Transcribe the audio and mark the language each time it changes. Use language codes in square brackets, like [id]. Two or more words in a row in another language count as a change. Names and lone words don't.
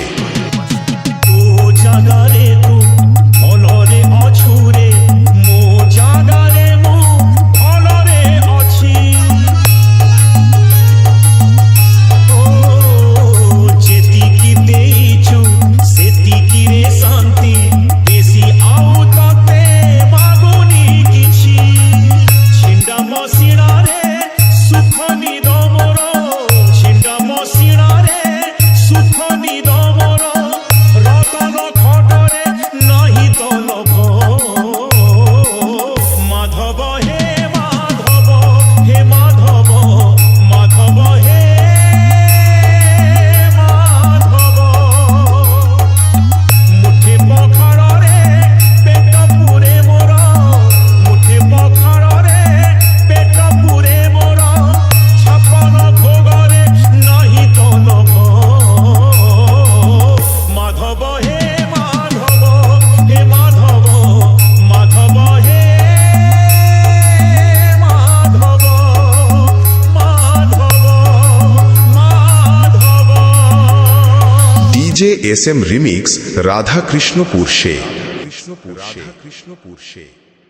[or] ଓ ଜାଗାରେ ତୁ ଭଲରେ ଅଛୁ ରେ, ମୋ ଜାଗାରେ ମୁ ଭଲରେ ଅଛି। ଓ ଯେତିକି ଦେଇଛୁ ସେତିକି ରେ ଶାନ୍ତି, ବେଶୀ ଆଉ ତତେ ମାଗୁନି କିଛି। ଛିଣ୍ଡା ମସିଣା ରେ ସୁଖ ନିଦ ମୋର, ଛିଣ୍ଡା ମସିଣା ରେ ସୁଖ ନିଦ ମୋର, ରତନ ଖଟରେ ନାହିଁ ତ ଲୋଭ। ମାଧବ ହେ ମାଧବ ହେ ମାଧବ ମାଧବ ହେ ମାଧବ। ମୁଠେ ପଖାଳ ରେ ପେଟ ପୂରେ ମୋର, ମୁଠେ ପଖାଳ ରେ ପେଟ ପୂରେ ମୋର, ଛପନ ଭୋଗ ରେ ନାହିଁ ତ ଲୋଭ। ମାଧବ ହେ ମାଧବ ହେ ମାଧବ ମାଧବ ହେ ମାଧବ ମାଧବ ମାଧବ। [en] DJ SM remix [hi] राधा कृष्णपुर से।